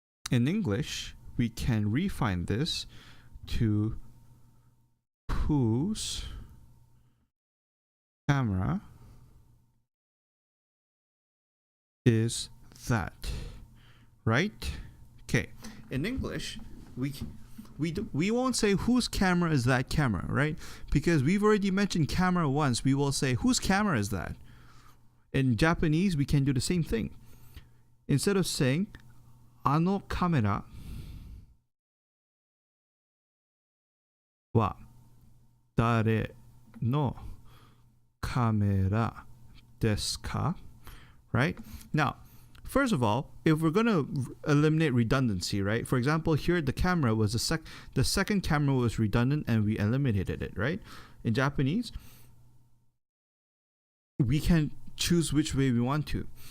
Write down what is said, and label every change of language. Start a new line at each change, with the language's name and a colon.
English: In English, we can refine this to whose camera is that, right? Okay. In English, we won't say whose camera is that camera, right? Because we've already mentioned camera once. We will say whose camera is that. In Japanese, we can do the same thing. Instead of saying
Japanese: あのカメラは誰のカメラですか?
English: Right? Now, first of all, if we're going to eliminate redundancy, right? For example, here the camera was the second camera was redundant and we eliminated it, right? In Japanese, we can choose which way we want to.